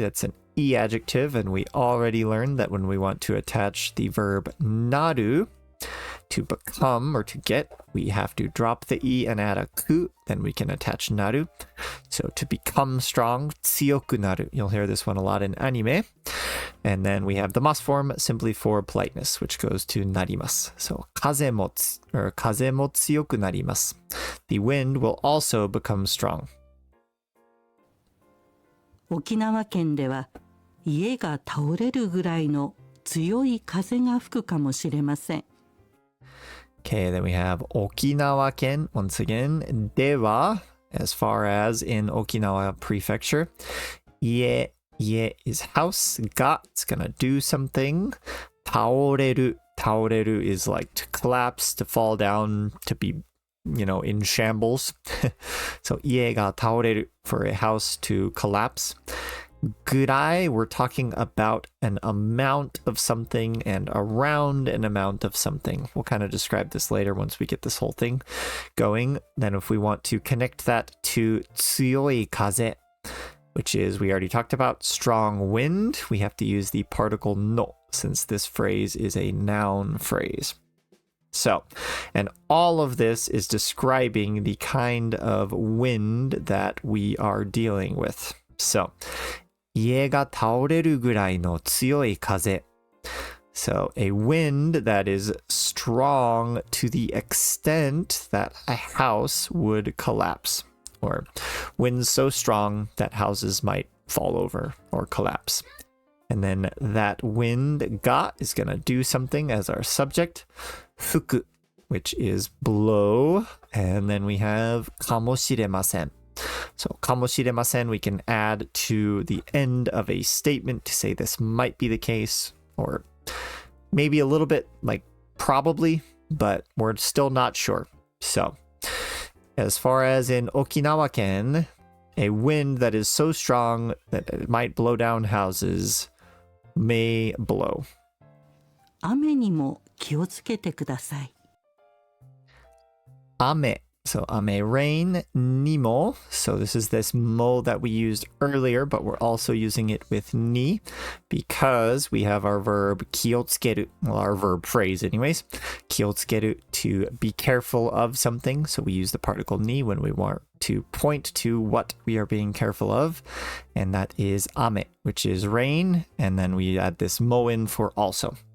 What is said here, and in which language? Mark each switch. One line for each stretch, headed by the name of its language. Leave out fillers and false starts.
English: That's an e adjective, and we already learned that when we want to attach the verb なる to become or to get, we have to drop the e and add a く, then we can attach なる. So to become strong, 強くなる. You'll hear this one a lot in anime. And then we have the mas form simply for politeness, which goes to なります.
Japanese: So 風も強くなります.
English: The wind will also become strong.
Japanese: 沖縄県では家が倒れるぐらいの強い風が吹くかもしれません。
English: Okay, then we have 沖縄県 once again. では, as far as in Okinawa Prefecture, 家 is house. が it's gonna do something. 倒れる is like to collapse, to fall down, to be, in shambles. So
Japanese: 家が倒れる
English: for a house to collapse. ぐらい, we're talking about an amount of something and around an amount of something. We'll kind of describe this later once we get this whole thing going. Then if we want to connect that to 強い風, which is, we already talked about, strong wind, we have to use the particle no, since this phrase is a noun phrase. So, and all of this is describing the kind of wind that we are dealing with.
Japanese: So, 家が倒れるぐらいの強い風.
English: So, a wind that is strong to the extent that a house would collapse. Or winds so strong that houses might fall over or collapse. And then that wind が is going to do something as our subject. 吹く, which is blow. And then we have かもしれません. So かもしれません we can add to the end of a statement to say this might be the case, or maybe a little bit like probably, but we're still not sure. So as far as in Okinawa ken, a wind that is so strong that it might blow down houses may blow.
Japanese: 雨にも気をつけてください。
English: Ame. So ame, rain, nimo. So this is this mo that we used earlier, but we're also using it with ni because we have our verb kiotsukeru, well, our verb phrase anyways, kiotsukeru, to be careful of something. So we use the particle ni when we want to point to what we are being careful of, and that is ame, which is rain, and then we add this mo in for also.